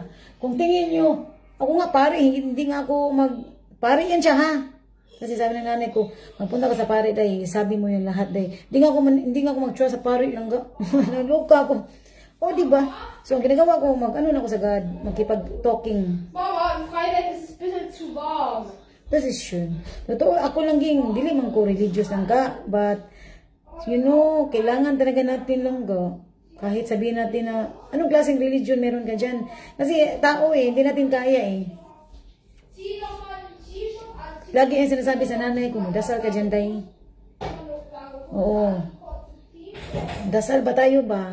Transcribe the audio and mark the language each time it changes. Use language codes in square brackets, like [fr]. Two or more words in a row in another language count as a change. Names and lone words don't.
[tl] Kung tingin nyo, ako nga pare, hindi nga ako pare yan siya ha. Kasi sabi ng nanay ko, magpunta ka sa pare day, sabi mo yung lahat day. Hindi nga ako mag-trust sa pare lang ga. Naluka ako. O, diba? So, ang ginagawa ko, ano na ako sa God, magkipag-talking. [de] Mama, am Freitag ist es ein bisschen zu warm. [ceb] Decision. Totoo, ako lang dili man ko religious lang ga, [en] but, you know, [tl] kailangan talaga natin lang ga. Kahit sabihin natin na, anong klaseng religion meron ka dyan? Kasi, tao hindi natin kaya Lagi yung sinasabi sa nanay ko, magdasal ka dyan, day. Oo. Dasal ba tayo ba?